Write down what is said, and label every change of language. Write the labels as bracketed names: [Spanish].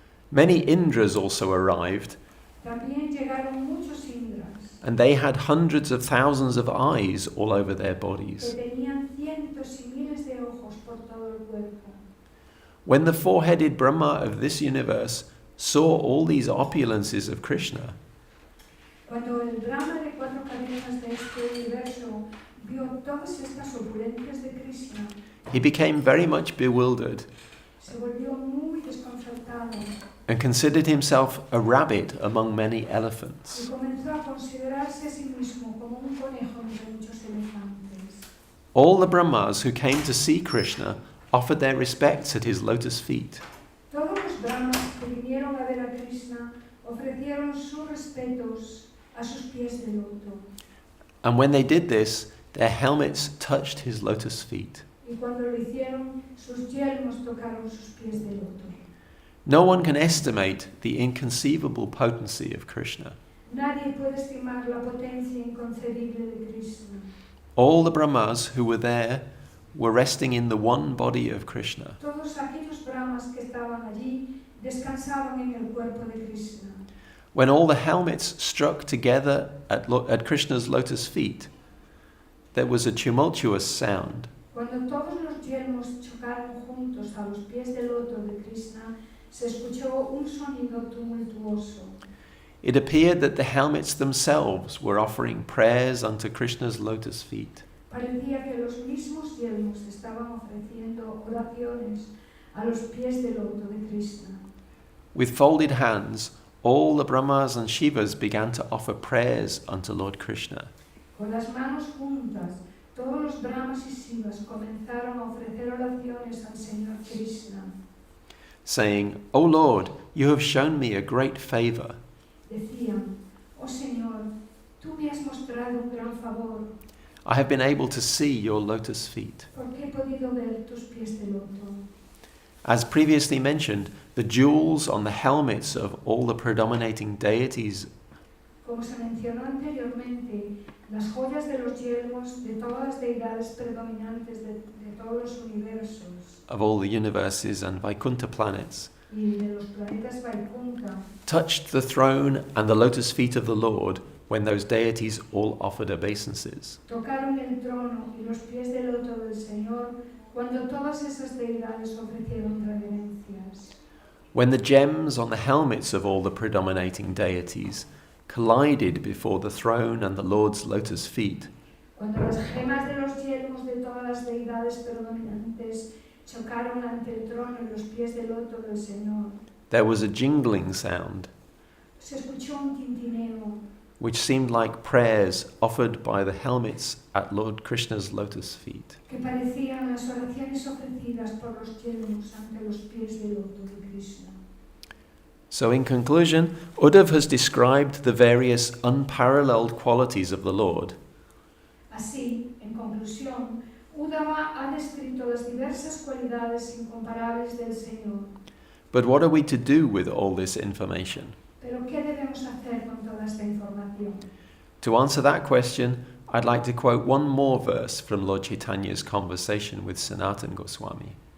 [English] Many Indras also arrived, [Spanish] También llegaron muchos Indras [English] and they had hundreds of thousands of eyes all over their [Spanish] que [English] bodies. [Spanish] tenían cientos y miles de ojos por todo el cuerpo. [English] When the four-headed Brahma of this universe saw all these opulences of Krishna, [Spanish] Cuando el Brahma de 4 cadenas de este universo vio todas estas opulencias de Krishna, [English] he became very much bewildered [Spanish] se volvió muy desconcertado [English] and considered himself a rabbit among many [Spanish] y [English] elephants. [Spanish] comenzó a considerarse a sí mismo como un conejo entre muchos elefantes. [English] All the Brahmas who came to see Krishna offered their respects at his lotus feet. [Spanish] Todos los Brahmas que vinieron a ver a Krishna ofrecieron sus respetos a sus pies de loto. [English] And when they did this, their helmets touched his lotus feet. [Spanish] Y cuando lo hicieron, sus yelmos tocaron sus pies de loto. [English] No one can estimate the inconceivable potency of Krishna. [Spanish] Nadie puede estimar la potencia inconcebible de Krishna. [English] All the Brahmas who were there were resting in the one body of Krishna. [Spanish] Todos aquellos Brahmas que estaban allí descansaban en el cuerpo de Krishna. [English] When all the helmets struck together at Krishna's lotus feet, there was a tumultuous sound. [Spanish] Cuando todos los yelmos chocaron juntos a los pies del loto de Krishna, se escuchó un sonido tumultuoso. [English] It appeared that the helmets themselves were offering prayers unto Krishna's lotus feet. [Spanish] Parecía que los mismos yelmos estaban ofreciendo oraciones a los pies del loto de Krishna. [English] With folded hands, all the Brahmas and Shivas began to offer prayers unto Lord Krishna. [Spanish] Con las manos juntas, todos los Brahmas y Shivas comenzaron a ofrecer oraciones al Señor Krishna. [English] Saying, O Lord, you have shown me a great favor. [Spanish] Decían, oh Señor, tú me has mostrado un gran favor, [English] I have been able to see your lotus feet. [Spanish] porque he podido ver tus pies de loto. [English] As previously mentioned, the jewels on the helmets of all the predominating deities [Spanish] Como se mencionó anteriormente, las joyas de los yelmos de todas las deidades predominantes de todos los universos [English] of all the universes and Vaikuṇṭha planets [Spanish] y de los planetas Vaikuṇṭha [English] touched the throne and the lotus feet of the Lord when those deities all offered obeisances. [Spanish] tocaron el trono y los pies de loto del Señor cuando todas esas deidades ofrecieron reverencias. [English] When the gems on the helmets of all the predominating deities collided before the throne and the Lord's lotus feet, [Spanish] Cuando las gemas de los yelmos de todas las deidades predominantes chocaron ante el trono y los pies de loto del Señor, [English] there was a jingling sound, [Spanish] se escuchó un tintineo [English] which seemed like prayers offered by the helmets at Lord Krishna's lotus feet. [Spanish] que parecían las oraciones ofrecidas por los yelmos ante los pies de loto de Krishna. [English] So in conclusion, Uddhav has described the various unparalleled qualities of the Lord. [Spanish] Así, en conclusión, Uddhava ha descrito las diversas cualidades incomparables del Señor. [English] But what are we to do with all this information? [Spanish] Pero ¿qué debemos hacer con toda esta información? [English] To answer that question, I'd like to quote one more verse from Lord Chaitanya's conversation with Sanatana Goswami.